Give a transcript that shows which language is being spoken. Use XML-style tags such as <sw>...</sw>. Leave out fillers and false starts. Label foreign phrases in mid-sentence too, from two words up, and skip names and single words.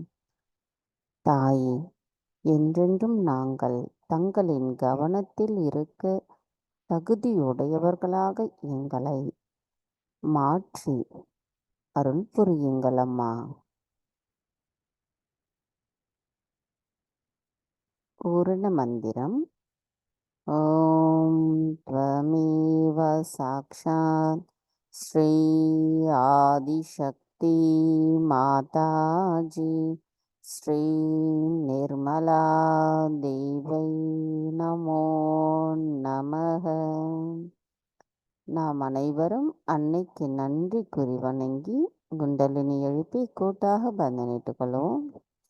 <ta>தாயே, என்றென்றும் நாங்கள் தங்களின் கவனத்தில் இருக்க தகுதியுடையவர்களாக எங்களை மாற்றி அருள் புரியுங்கள் அம்மா. பூரண மந்திரம்.</ta> <sa>ॐ त्वमेव साक्षात् श्री आदिशक्ति माताजी श्री निर्मला देव्यै नमो नमः.</sa> <ta>நாம் அனைவரும் அன்னைக்கு நன்றி கூறி வணங்கி குண்டலினி எழுப்பி கூட்டாக பந்தனிட்டுக் கொள்வோம்.</ta>